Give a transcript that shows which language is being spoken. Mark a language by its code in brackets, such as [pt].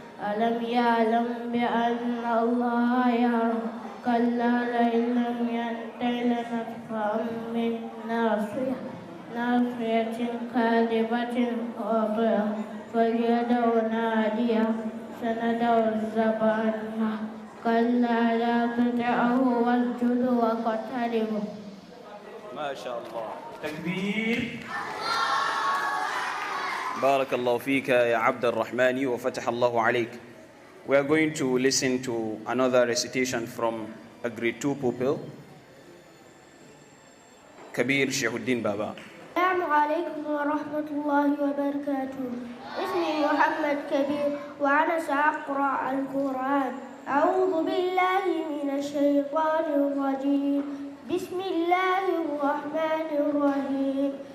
[ar] ألم يعلم بأن الله يرى كلا لئن لم ينته لنطفئا بالناصية ناصية كاذبة خاطئة فليدع ناديه سندع الزبانية كلا لا تطعه واسجد واقترب. ما شاء الله. تكبير. بارك الله فيك يا عبد الرحمن وفتح الله عليك. [en] We are going to listen to another recitation from a grade 2 pupil, Kabir Shehuddin Baba. [ar] السلام عليكم ورحمة الله وبركاته. اسمي محمد كبير وأنا سأقرأ القرآن. أعوذ بالله من الشيطان الرجيم. بسم الله الرحمن الرحيم.